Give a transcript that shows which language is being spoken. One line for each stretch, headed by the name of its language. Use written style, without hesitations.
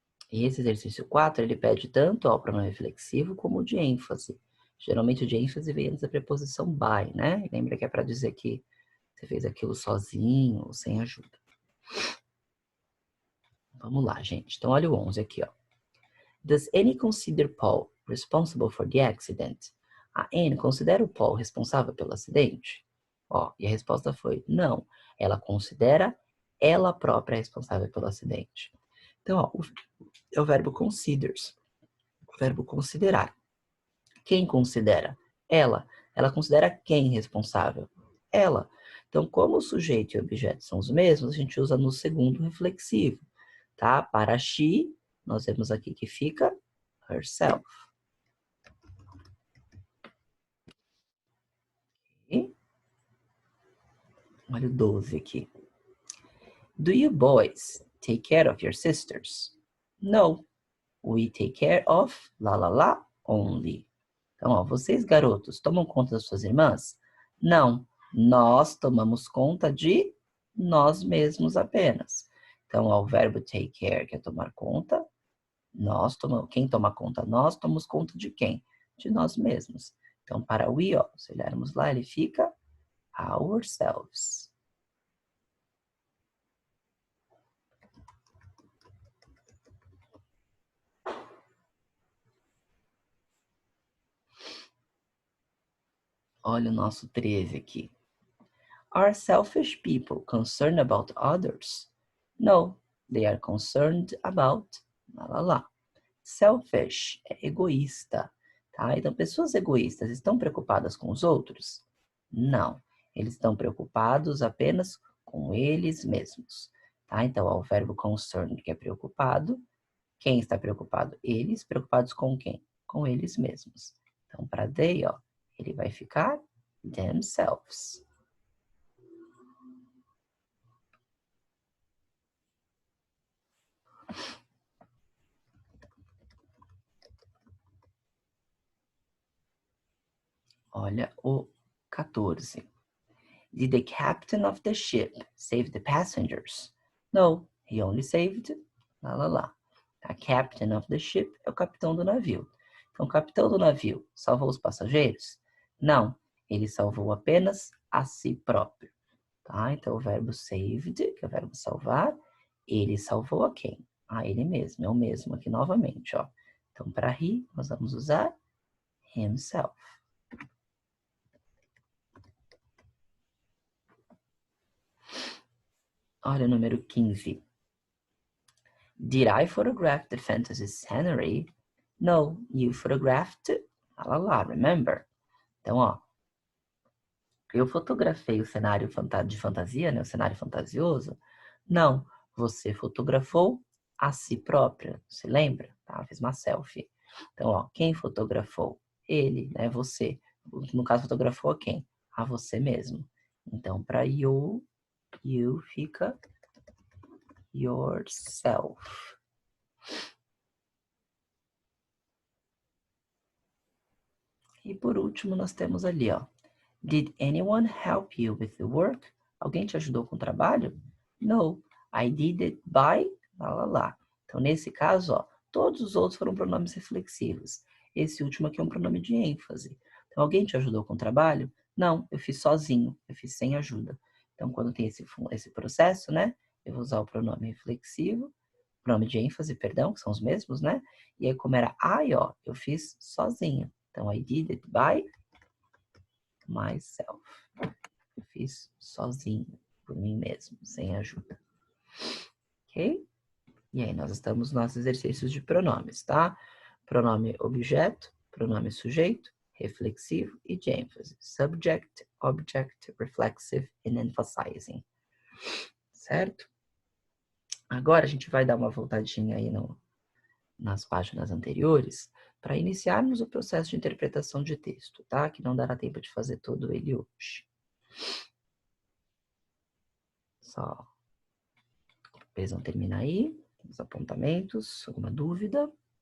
Portuguese: E esse exercício 4, ele pede tanto ao pronome reflexivo como o de ênfase. Geralmente o de ênfase vem antes da preposição by, né? Lembra que é para dizer que você fez aquilo sozinho ou sem ajuda. Vamos lá, gente. Então, olha o 11 aqui, ó.
English: Does Annie consider Paul responsible for the accident?
Portuguese: A Anne considera o Paul responsável pelo acidente? Ó, e a resposta foi não. Ela considera ela própria responsável pelo acidente. Então, ó, é o verbo considers. O verbo considerar. Quem considera? Ela. Ela considera quem responsável? Ela. Então, como o sujeito e o objeto são os mesmos, a gente usa no segundo reflexivo, tá? Para she, nós vemos aqui que fica herself. E olha o 12 aqui.
English: Do you boys take care of your sisters? No. We take care of la la la only.
Portuguese: Então, ó, vocês garotos tomam conta das suas irmãs? Não. Nós tomamos conta de nós mesmos apenas. Então, o verbo take care, que é tomar conta, quem toma conta? Nós tomamos conta de quem? De nós mesmos. Então, para we, ó, se olharmos lá, ele fica ourselves. Olha o nosso 13 aqui.
English: Are selfish people concerned about others? No, they are concerned about...
Portuguese: Lá, lá, lá. Selfish é egoísta, tá? Então, pessoas egoístas estão preocupadas com os outros? Não, eles estão preocupados apenas com eles mesmos, tá? Então, ó, o verbo concerned, que é preocupado. Quem está preocupado? Eles. Preocupados com quem? Com eles mesmos. Então, para they, ó, ele vai ficar themselves. Olha o 14.
English: Did the captain of the ship save the passengers? No, he only saved... Lá, lá, lá.
Portuguese: A captain of the ship é o capitão do navio. Então, o capitão do navio salvou os passageiros? Não, ele salvou apenas a si próprio. Tá? Então, o verbo saved, que é o verbo salvar, ele salvou a quem? A ele mesmo, é o mesmo aqui novamente, ó. Então, para he, nós vamos usar himself. Olha o número 15.
English: Did I photograph the fantasy scenery? No, you photographed... Lá, lá, lá, remember?
Portuguese: Então, ó, eu fotografei o cenário de fantasia, né? O cenário fantasioso. Não, você fotografou a si própria, se lembra? Tá? Fez uma selfie. Então, ó, quem fotografou? Ele, né? Você. No caso, fotografou a quem? A você mesmo. Então, para you fica yourself. E por último, nós temos ali, ó.
English: Did anyone help you with the work?
Portuguese: Alguém te ajudou com o trabalho?
English: No, I did it by...
Portuguese: Lá, lá, lá. Então, nesse caso, ó, todos os outros foram pronomes reflexivos. Esse último aqui é um pronome de ênfase. Então, alguém te ajudou com o trabalho? Não, eu fiz sozinho, eu fiz sem ajuda. Então, quando tem esse processo, né, eu vou usar o pronome reflexivo, pronome de ênfase, perdão, que são os mesmos, né? E aí, como era I, ó, eu fiz sozinho. Então,
English: I did it by myself.
Portuguese: Eu fiz sozinho, por mim mesmo, sem ajuda. Ok? E aí, nós estamos nos nossos exercícios de pronomes, tá? Pronome objeto, pronome sujeito, reflexivo e de ênfase.
English: Subject, object, reflexive and emphasizing.
Portuguese: Certo? Agora a gente vai dar uma voltadinha aí nas páginas anteriores para iniciarmos o processo de interpretação de texto, tá? Que não dará tempo de fazer todo ele hoje. Só eles vão terminar aí, os apontamentos, alguma dúvida?